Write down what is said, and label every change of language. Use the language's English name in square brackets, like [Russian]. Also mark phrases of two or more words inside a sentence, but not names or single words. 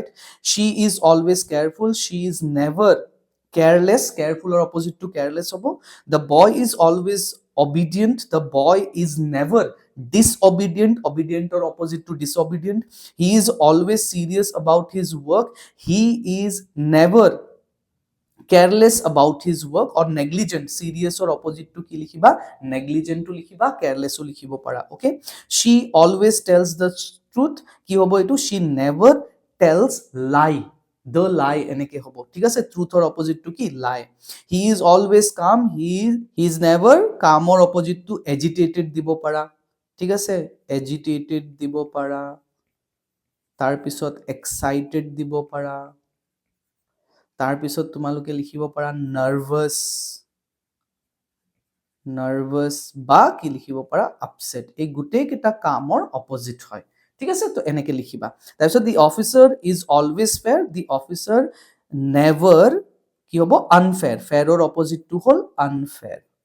[English] She is always careful, She is never careless, carefulৰ opposite to careless হ'ব। The boy is always obedient, the boy is never disobedient, obedient or opposite to disobedient. He is always serious about his work, he is never careless about his work, or negligent, serious or opposite to [Assamese] কি লিখিবা, [English] negligent [Assamese] তো লিখিবা, [English] careless [Assamese] তো লিখিব পাৰা. [English] Okay, she always tells the truth, [Assamese] কি হ'ব এইটো, [English] she never tells lie, the lie [Assamese] এনেকে হ'ব. ঠিক আছে, [English] truth or opposite to ki, lie. He is always calm, he is never calm or opposite to agitated [Assamese] দিব পাৰা. ঠিক আছে, agitated dibo para, tar pisot excited dibo para, তাৰ পিছত তোমালোকে লিখিব পাৰা নাৰ্ভাস, বা কি লিখিব পাৰা, আপসেট। এই গোটেই কেইটা কামৰ অপজিট হয়। ঠিক আছে, তো এনেকে লিখিবা। তাৰপিছত [English] The officer is always fair, The officer never [Assamese] কি হ'ব, আনফেয়াৰ, ফেয়াৰৰ অপজিটটো হ'ল আনফেয়াৰ।